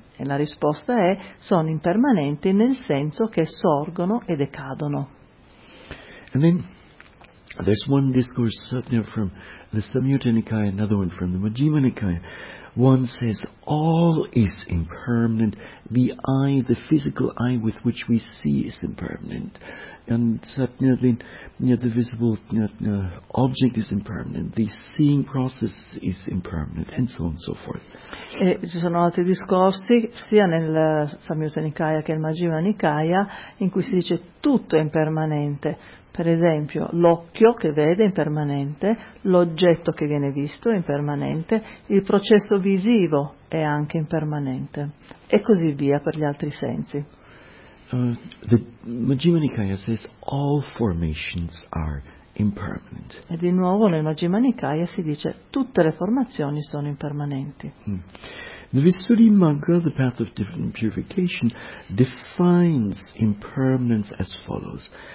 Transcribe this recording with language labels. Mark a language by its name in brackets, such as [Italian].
[Italian] E la risposta è: sono impermanenti nel senso che sorgono e decadono. [English] And then There's one discourse certainly from the Samyutta Nikaya, another one from the Majjhima Nikaya. One says, all is impermanent. The eye, the physical eye with which we see is impermanent. And certainly, the visible object is impermanent. The seeing process is impermanent, and so on and so forth. [Italian] E ci sono altri discorsi, sia nel Samyutta Nikaya che nel Majjhima Nikaya, in cui si dice tutto è impermanente. Per esempio, l'occhio che vede è impermanente, l'oggetto che viene visto è impermanente, il processo visivo è anche impermanente, e così via per gli altri sensi. [English] The Majjhima Nikaya says all formations are impermanent. [Italian] E di nuovo nel Majjhima Nikaya si dice tutte le formazioni sono impermanenti. [English] The Visuddhimagga, the path of purification, defines impermanence as follows.